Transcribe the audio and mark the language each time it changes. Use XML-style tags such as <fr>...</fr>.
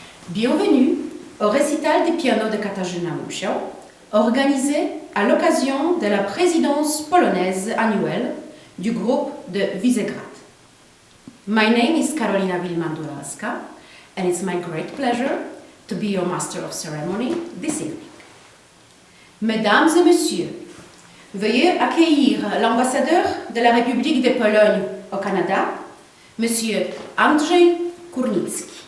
<fr>Bienvenue au récital des pianos de Katarzyna Musiał, organisé à l'occasion de la présidence polonaise annuelle du groupe de Visegrad.</fr> <en>My name is Karolina Wilman-Duralska, and it's my great pleasure to be your Master of Ceremony this evening.</en> <fr>Mesdames et Messieurs, veuillez accueillir l'ambassadeur de la République de Pologne au Canada, Monsieur Andrzej Kurnicki.</fr>